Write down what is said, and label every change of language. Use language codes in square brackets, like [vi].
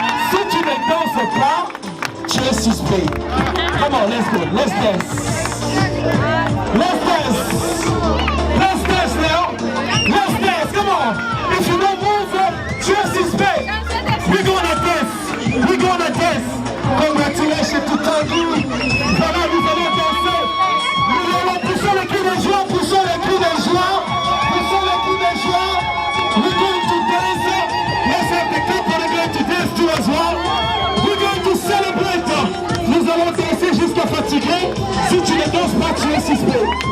[fr] Si tu ne danses pas, tu es suspect. [en] Come on, let's go. Let's dance. Let's dance. Let's dance now. Let's dance. Come on. If you don't move, [fr] tu es suspect. [en] We're gonna dance. We're gonna dance. Congratulations to Tanguy. [fr] Voilà, nous allons danser. Nous allons pousser le cri de joie, pousser le cri de joie, pousser le cri de joie. [en] We're going to dance. Let's have the couple are going to dance too as well. We're going to celebrate. [fr] Nous allons danser jusqu'à fatiguer. Si tu ne danses pas, tu es suspect.